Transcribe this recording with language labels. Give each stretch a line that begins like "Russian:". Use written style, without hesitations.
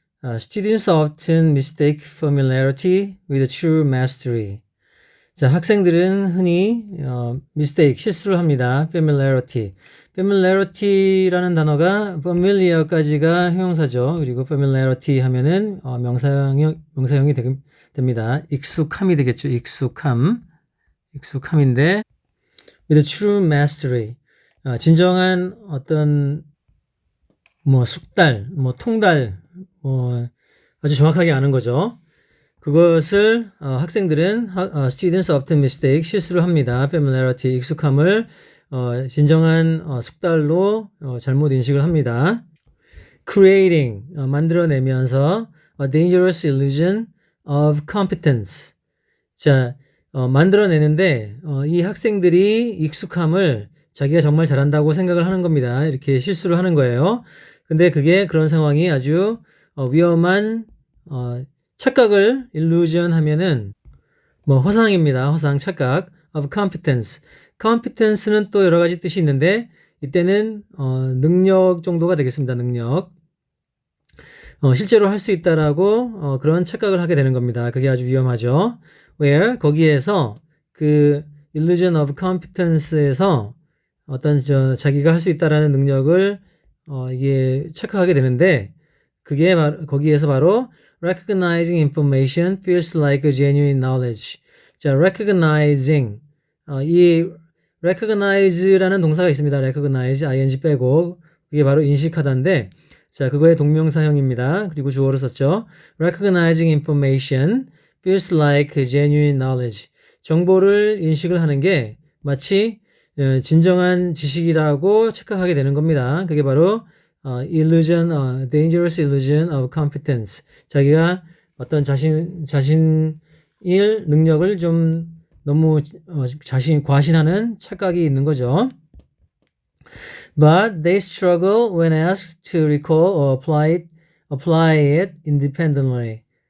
English: Students often mistake familiarity with true mastery.
Korean: 자, 학생들은 흔히 mistake, 실수를 합니다. familiarity. familiarity라는 단어가 familiar까지가 형용사죠. 그리고 familiarity 하면은 명사형이 됩니다. 익숙함이 되겠죠. 익숙함인데
English: with true mastery.
Korean: 진정한 어떤 숙달, 통달, 아주 정확하게 아는 거죠. 그것을 학생들은
English: students often mistake,
Korean: 실수를 합니다. familiarity, 익숙함을 진정한 숙달로 잘못 인식을 합니다.
English: creating,
Korean: 만들어내면서
English: a dangerous illusion of competence.
Korean: 자, 만들어내는데 이 학생들이 익숙함을 자기가 정말 잘한다고 생각을 하는 겁니다. 이렇게 실수를 하는 거예요. 근데 그런 상황이 아주 위험한 착각을 illusion 하면은 허상입니다. 허상, 착각
English: of competence.
Korean: competence는 또 여러 가지 뜻이 있는데 이때는 능력 정도가 되겠습니다. 능력. 실제로 할 수 있다라고 그런 착각을 하게 되는 겁니다. 그게 아주 위험하죠. where 거기에서 그 illusion of competence에서 어떤 자기가 할 수 있다라는 능력을 이게 착각하게 되는데 그게 거기에서 바로
English: recognizing information feels like a genuine knowledge.
Korean: 자, recognizing 이 recognize라는 동사가 있습니다. recognize ing 빼고 그게 바로 인식하다인데 자, 그거의 동명사형입니다. 그리고 주어로 썼죠.
English: recognizing information feels like genuine knowledge.
Korean: 정보를 인식을 하는 게 마치 진정한 지식이라고 착각하게 되는 겁니다.
English: 그게 바로 illusion, dangerous illusion of competence.
Korean: 자기가 어떤 자신일 능력을 좀 너무 과신하는 착각이 있는 거죠.
English: But they struggle when asked to recall or apply it independently.